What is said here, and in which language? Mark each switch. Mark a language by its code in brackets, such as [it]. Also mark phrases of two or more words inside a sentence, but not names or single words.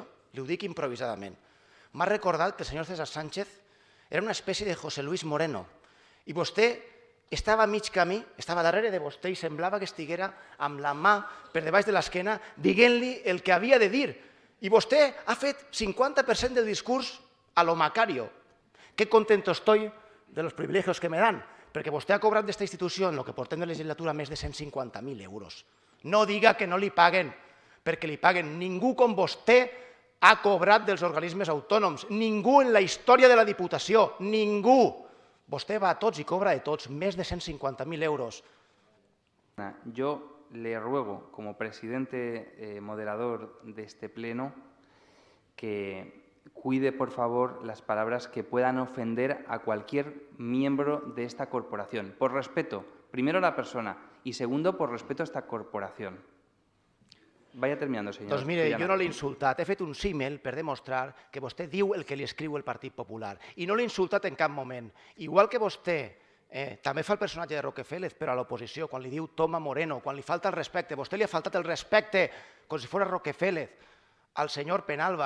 [ca] Li ho dic improvisadament. M'ha recordat que el senyor César Sánchez era una espècie de José Luis Moreno i vostè estava a mig camí, estava darrere de vostè i semblava que estiguera amb la mà per debaix de l'esquena dient-li el que havia de dir. I vostè ha fet 50% del discurs a lo Macario. [es] Qué contento estoy de los privilegios que me dan, [ca] perquè vostè ha cobrat d'esta institució en el que portem de legislatura més de 150.000 euros. No diga que no li paguen, perquè li paguen. Ningú com vostè ha cobrat dels organismes autònoms, ningú en la història de la Diputació, ningú. Vostè va a tots i cobra de tots, més de 150.000 euros. [es] Yo le ruego, como presidente moderador de este pleno, que cuide, por favor, las palabras que puedan ofender a cualquier miembro de esta corporación. Por respeto, primero a la persona y segundo, por respeto a esta corporación. Vaya terminando, señor. [ca] Doncs mire, jo no l'he insultat. He fet un símil per demostrar que vostè diu el que li escriu el Partit Popular. I no l'he insultat en cap moment. Igual que vostè també fa el personatge de Rockefeller, però a l'oposició, quan li diu Toma Moreno, quan li falta el respecte. Vostè li ha faltat el respecte, com si fos Rockefeller, al senyor Penalba.